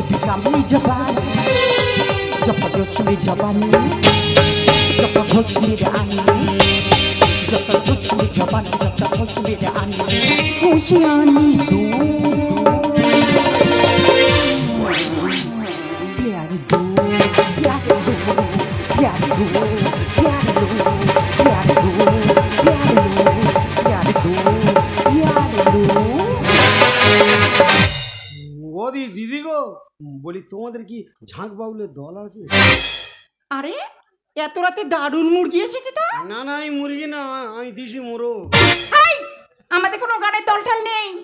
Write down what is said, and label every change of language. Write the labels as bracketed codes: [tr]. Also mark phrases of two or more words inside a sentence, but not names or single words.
[hi] लंबी जवानी जब जोश में जवानी जब होश में आनी जब जोश में जवानी जब होश में आनी खुशियानी दो प्यार दो प्यार दो प्यार दो प्यार दो प्यार दो प्यार दो प्यार दो [bn] ওদি দিদি গো বলি তোমাদের কি ঝাঁক বাউলের দল আছে? আরে এত রাতে দারুণ মুরগি এসেছে তো? না না এই মুরগি না, আমি দিছি মোরো। আমাদের কোনো গানের দলটাল নেই।